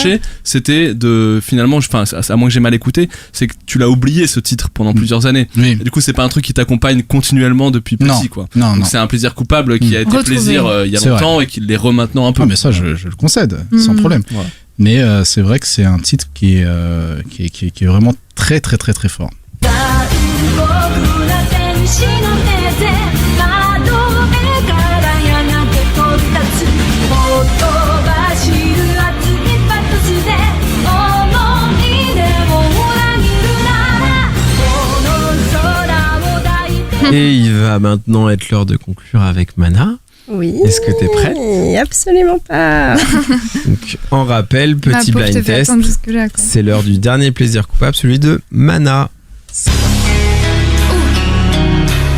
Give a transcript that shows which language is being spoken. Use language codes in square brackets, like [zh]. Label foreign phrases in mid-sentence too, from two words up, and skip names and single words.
[fr] reproché, c'était de finalement, enfin, à moins que j'ai mal écouté, c'est que tu l'as oublié ce titre pendant plusieurs années. Oui. Et du coup, c'est pas un truc qui t'accompagne continuellement depuis petit, Non. quoi. Non, Donc non. c'est un plaisir coupable qui a été Retrouvé. plaisir il y a C'est longtemps et qui l'est maintenant un peu. Ah, mais ça, je le concède, sans problème. Voilà. Mais c'est vrai que c'est un titre qui est vraiment très très très très fort. [ja] 僕ら天使の手で窓辺からやがて飛び立つほとばしる熱いパトスで思い出を裏切るならこの空を抱いて [fr] Et il va maintenant être l'heure de conclure avec Mana. Oui. Est-ce que t'es prête? Absolument pas. Donc, en rappel, Ma petit pauvre, je te blind fais test. attendre jusque-là, quoi. C'est l'heure du dernier plaisir coupable, celui de Mana. C'est dark.